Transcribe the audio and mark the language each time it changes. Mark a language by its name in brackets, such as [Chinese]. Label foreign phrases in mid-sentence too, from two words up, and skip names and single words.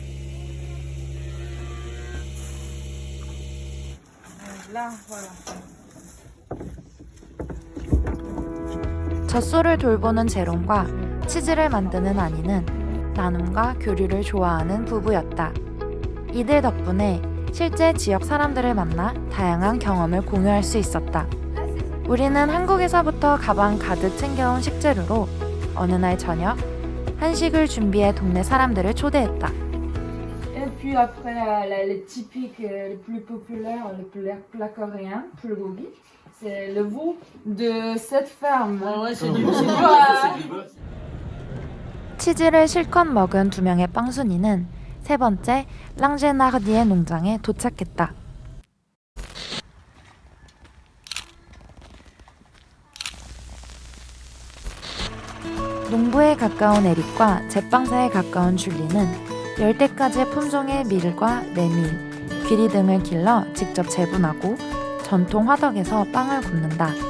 [Korean] 젖소를 돌보는 제롬과 치즈를 만드는 아니는 나눔과 교류를 좋아하는 부부였다. 이들 덕분에 실제 지역 사람들을 만나 다양한 경험을 공유할 수 있었다. 우리는 한국에서부터 가방 가득 챙겨온 식재료로 어느 날 저녁 한식을 준비해 동네 사람들을 초대했다. [French] Et puis après, les typiques, les plus populaires, les plats coréens, bulgogi, c'est le veau de cette ferme. Ouais, c'est du [Korean] 치즈를 실컷 먹은 두 명의 빵순이는 세 번째 랑제나르디의 농장에 도착했다. 농부에 가까운 에릭과 제빵사에 가까운 줄리는 10대까지의 품종의 밀과 메밀, 귀리 등을 길러 직접 재분하고 전통 화덕에서 빵을 굽는다.